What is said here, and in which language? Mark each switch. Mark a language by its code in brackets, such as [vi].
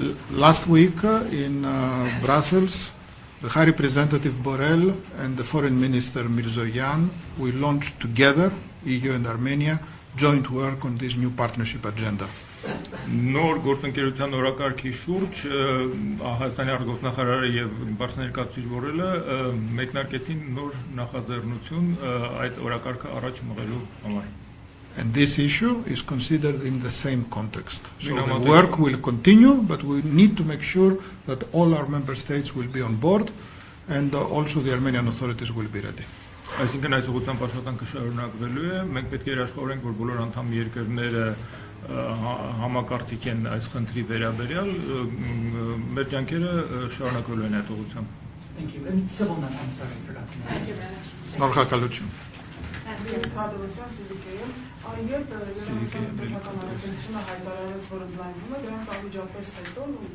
[en] Last week in Brussels, the High Representative Borrell and the Foreign Minister Mirzoyan, we launched together, EU and Armenia, joint work on this new partnership agenda. [hy] Նոր գործընկերության օրակարգի շուրջ Հայաստանի արտգործնախարարը եւ Բարսաներկացուցիչ Բորելը մեկնարկեցին նոր նախաձեռնություն այդ օրակարգը առաջ մղելու համար. [en] And this issue is considered in the same context. So the work will continue, but we need to make sure that all our member states will be on board and also the Armenian authorities will be ready. [hy] Այսինքն այս ուղղությամբ աշխատանքը շարունակվելու է, մենք պետք է երաշխավորենք, որ բոլոր անդամ երկրները համակարծիք են այս խնդրի վերաբերյալ, մեր ջանքերը շարունակվելու են այդ ուղղությամբ։ [en] Thank you. And civil man, I'm sorry, I forgot to mention. [hy] Շնորհակալություն։ Երբ երևան պետական առաքելությունը հայտարարեց, որ ընդլայնվում է, դրանց անմիջապես հետո